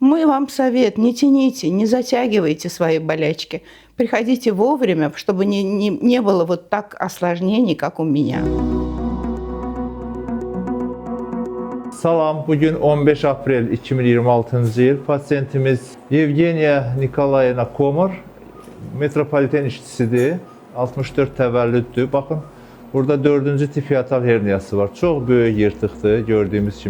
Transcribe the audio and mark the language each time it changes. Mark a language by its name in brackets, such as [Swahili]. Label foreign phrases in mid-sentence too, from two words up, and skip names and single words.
[Russian] мой вам совет: не тяните, не затягивайте свои болячки. Приходите вовремя, чтобы не было вот так осложнений, как у меня. [Azerbaijani] Salam, bugün 15 aprel 2026 yıl. Pasiyentimiz Yevgeniya Nikolayevna Komar, metropoliten işçisidir. 64 təvəllüddür. Baxın, burada 4-cü tip yatal herniyası var. Çox böyük yırtıqdır, gördüyümüz kimi.